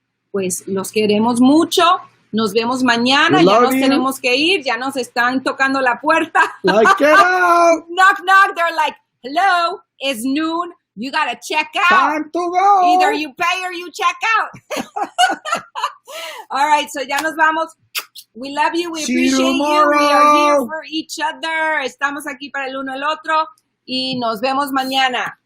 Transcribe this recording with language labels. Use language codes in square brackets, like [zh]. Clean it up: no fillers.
[es] Pues los queremos mucho. Nos vemos mañana. Ya nos tenemos que ir. Ya nos están tocando la puerta. [en] Like, get out. Knock, knock. They're like, hello, it's noon. You got to check out. Time to go. Either you pay or you check out. All right, so [es] ya nos vamos. [en] We love you. We appreciate you. We are here for each other. [es] Estamos aquí para el uno el otro. Y nos vemos mañana.